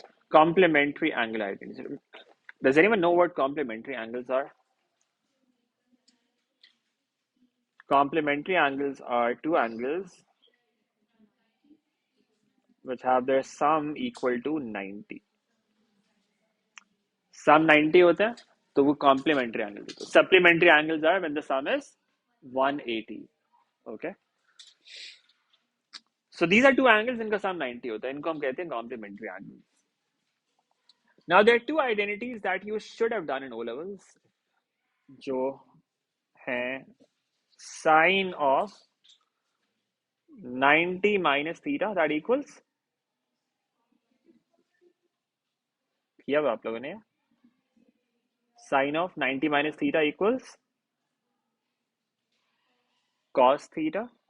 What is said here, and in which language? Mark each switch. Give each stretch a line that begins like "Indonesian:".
English: Complementary angle identities. Does anyone know what complementary angles are? Complementary angles are two angles which have their sum equal to 90.
Hindi: Sum 90 होता है तो वो complementary angles होते हैं.
English: Supplementary angles are when the sum is 180. Okay. So these are two angles
Hindi: जिनका sum 90 होता है. इनको हम कहते हैं complementary angles.
English: Now there are two identities that you should have done in O levels
Hindi: जो हैं
English: sine of 90 minus theta that equals
Hindi: किया हुआ आप लोगों ने
English: sine of 90 minus theta equals cos theta.